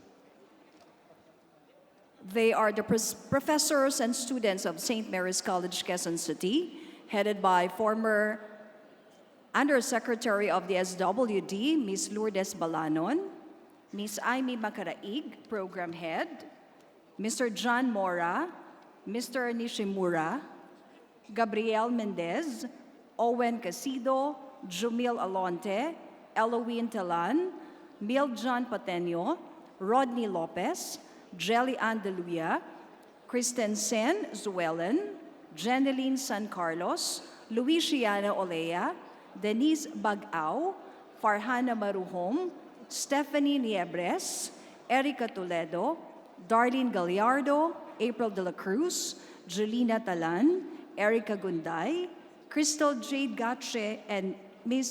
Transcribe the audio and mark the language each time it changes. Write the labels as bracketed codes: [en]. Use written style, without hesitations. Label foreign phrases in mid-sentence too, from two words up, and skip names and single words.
[en] They are the professors and students of St. Mary's College, Quezon City, headed by former Undersecretary of the SWD, Ms. Lourdes Balanon, Ms. Amy Makaraig, Program Head, Mr. John Mora, Mr. Nishimura, Gabriel Mendez, Owen Casido, Jumil Alonte, Eloine Talan, Miljon Patenio, Rodney Lopez, Jelly Andaluya, Kristen Sen Zuelen, Jeneline San Carlos, Luisiana Olea, Denise Bagao, Farhana Maruhom, Stephanie Niebres, Erica Toledo, Darlene Gallardo, April de la Cruz, Julina Talan, Erica Gunday, Crystal Jade Gache, and Ms.